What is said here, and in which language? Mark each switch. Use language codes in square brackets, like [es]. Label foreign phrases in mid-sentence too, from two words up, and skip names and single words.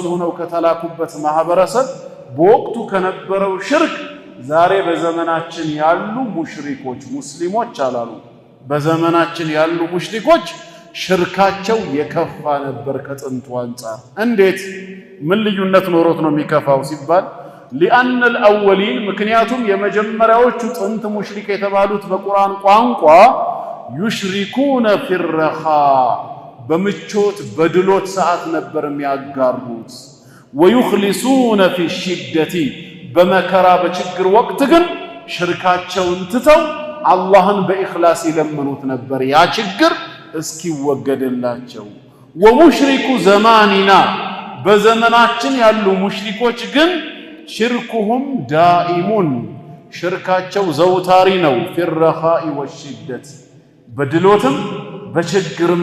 [am] ሆነው ከተላኩበት ማህበረሰብ በወቅቱ ከነበረው ሽርክ ዛሬ በዘመናችን ያሉ ሙሽሪኮች ሙስሊሞች አላሉ በዘመናችን ያሉ ሙሽሪኮች ሽርካቸው የከፋ ነበር ከጥንቱ አንፃር እንዴት ምን ልዩነት ኖሮት ነው የሚከፋው ሲባል [ar] لأن الأولين [am] ምክንያቱም የመጀመሪያዎቹ ጥንት ሙሽሪክ የተባሉት በቁርአን ቋንቋ [ar] يشركون في الرخاء [am] በምቾት በድሎት ሰዓት ነበር የሚያጋሩት [ar] ويخلصون في الشدة [am] በመከራ በችግር ወቅት ግን ሽርካቸውን ትተው አላህን በኢኽላስ ይለምኑት ነበር ያ ችግር እስኪወገድላቸው [ar] ومشركو زماننا [am] በዘመናችን ያሉ ሙሽሪኮች ግን [ar] شركهم دائم [am] ሽርካቸው ዘውታሪ ነው [ar] في الرخاء والشدة [am] በድሎትም በችግርም